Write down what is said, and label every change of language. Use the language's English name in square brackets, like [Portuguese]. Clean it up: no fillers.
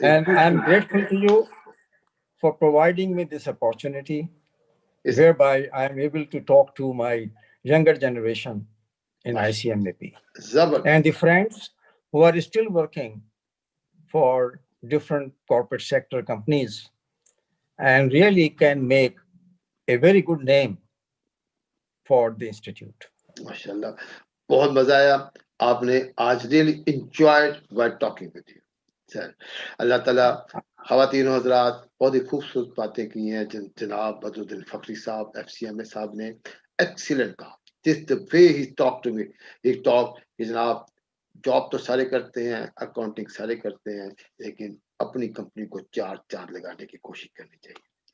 [English] And I'm grateful to you for providing me this opportunity, whereby I am able to talk to my younger generation in ICMAP. And the friends who are still working for different corporate sector companies and really can make a very good name for the institute. [Urdu] MashaAllah, بہت مزہ آیا. آپ نے آج [English] really enjoyed while talking with you. [Urdu] سر اللہ تعالیٰ خواتین و حضرات بہت ہی خوبصورت باتیں کی ہیں جناب بدرالدین فخری صاحب FCMA صاحب نے. ایکسیلنٹ کہا. [English] Just the way he talked [Urdu] to me, he talked کہ جناب جاب تو سارے کرتے ہیں, اکاؤنٹنگ سارے کرتے ہیں, لیکن اپنی کمپنی کو 4 چاند لگانے کی کوشش کرنی چاہیے.